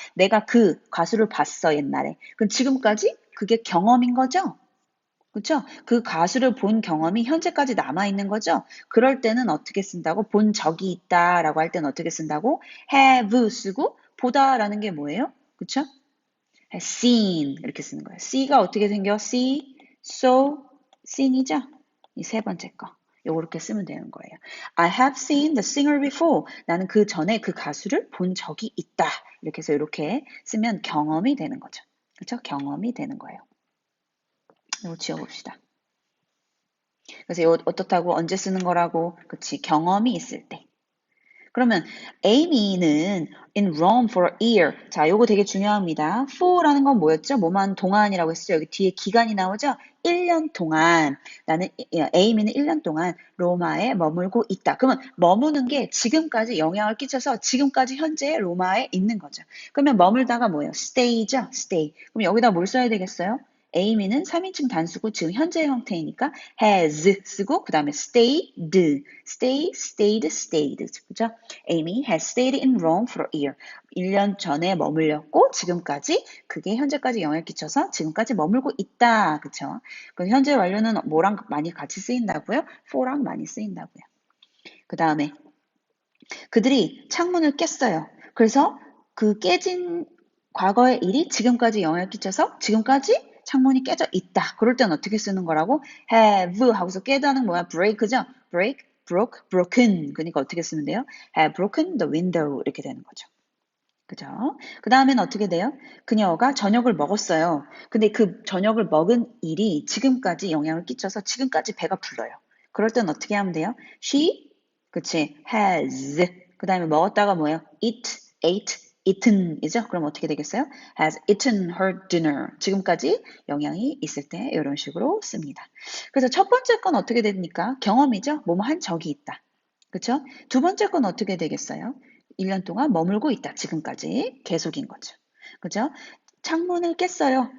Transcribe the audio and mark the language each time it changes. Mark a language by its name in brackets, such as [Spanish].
[Korean] 내가 그 가수를 봤어, 옛날에. 그럼 지금까지 그게 경험인 거죠? 그쵸? 그 가수를 본 경험이 현재까지 남아있는 거죠? 그럴 때는 어떻게 쓴다고? 본 적이 있다라고 할 때는 어떻게 쓴다고? have 쓰고 보다라는 게 뭐예요? 그쵸? [English] has seen [Korean] 이렇게 쓰는 거예요. see가 어떻게 생겨? [English] see, saw, seen이죠? [Korean] 이 세 번째 거. 요렇게 쓰면 되는 거예요. [English] I have seen the singer before. [Korean] 나는 그 전에 그 가수를 본 적이 있다. 이렇게 해서 이렇게 쓰면 경험이 되는 거죠. 그렇죠? 경험이 되는 거예요. 이거 지워봅시다. 그래서 이거 어떻다고 언제 쓰는 거라고? 그치? 경험이 있을 때. 그러면 Amy는 [English] in Rome for a year. [Korean] 자, 요거 되게 중요합니다. for라는 건 뭐였죠? 뭐만 동안이라고 했죠. 여기 뒤에 기간이 나오죠? 1년 동안 나는 Amy는 1년 동안 로마에 머물고 있다. 그러면 머무는 게 지금까지 영향을 끼쳐서 지금까지 현재 로마에 있는 거죠. 그러면 머물다가 뭐예요? [English] stay죠? stay. [Korean] 그럼 여기다 뭘 써야 되겠어요? Amy는 3인칭 단수고 지금 현재 형태이니까 has 쓰고 그 다음에 [English] stayed, stay, stayed, stayed. [Korean] 그죠? [English] Amy has stayed in Rome for a year. [Korean] 1년 전에 머물렸고 지금까지 그게 현재까지 영향을 끼쳐서 지금까지 머물고 있다. 그쵸? 그 현재 완료는 뭐랑 많이 같이 쓰인다고요? for랑 많이 쓰인다고요. 그 다음에 그들이 창문을 깼어요. 그래서 그 깨진 과거의 일이 지금까지 영향을 끼쳐서 지금까지 창문이 깨져 있다. 그럴 땐 어떻게 쓰는 거라고? have 하고서 깨다는 뭐야? [English] break죠? break, broke, broken. [Korean] 그러니까 어떻게 쓰면 돼요? [English] have broken the window [Korean] 이렇게 되는 거죠. 그죠? 그 다음엔 어떻게 돼요? 그녀가 저녁을 먹었어요. 근데 그 저녁을 먹은 일이 지금까지 영향을 끼쳐서 지금까지 배가 불러요. 그럴 땐 어떻게 하면 돼요? [English] She, [Korean] 그치, [English] has. [Korean] 그 다음에 먹었다가 뭐예요? [English] Eat, ate, eaten이죠? [Korean] 그럼 어떻게 되겠어요? [English] Has eaten her dinner. [Korean] 지금까지 영향이 있을 때 이런 식으로 씁니다. 그래서 첫 번째 건 어떻게 됩니까? 경험이죠? 뭐뭐 한 적이 있다. 그쵸? 두 번째 건 어떻게 되겠어요? 1년 동안 머물고 있다. 지금까지. 계속인 거죠. 그죠? 창문을 깼어요.